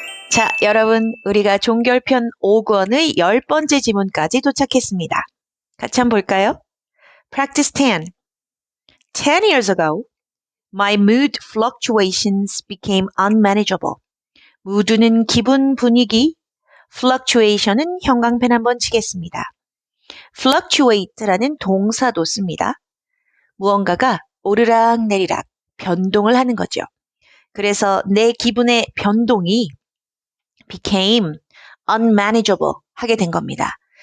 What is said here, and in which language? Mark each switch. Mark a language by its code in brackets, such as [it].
[ko] 자, 여러분, 우리가 종결편 5권의 10번째 지문까지 도착했습니다. 같이 한번 볼까요? Practice 10. [en] 10 years ago, my mood fluctuations became unmanageable. [ko] mood는 기분, 분위기, fluctuation은 형광펜 한번 치겠습니다. fluctuate라는 동사도 씁니다. 무언가가 오르락내리락 변동을 하는 거죠. 그래서 내 기분의 변동이 became unmanageable 하게 된 겁니다.